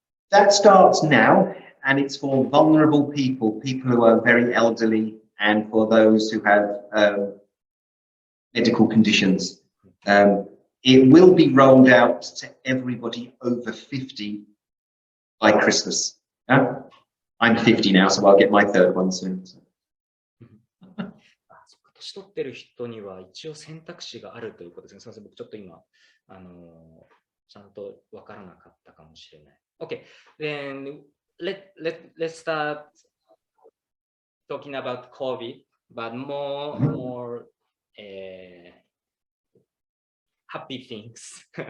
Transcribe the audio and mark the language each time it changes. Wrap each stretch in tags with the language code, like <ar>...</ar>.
<en>That starts now, and it's for vulnerable people who are very elderly, and for those who have medical conditions. It will be rolled out to everybody over 50 by Christmas. Yeah? I'm 50 now, so I'll get my third one soon.</en> <ja>年取ってる人には一応選択肢があるということですね。すみません、僕ちょっと今、ちゃんとわからなかったかもしれない。</ja> <en>Okay, then let's start talking about COVID, but more happy things.</en>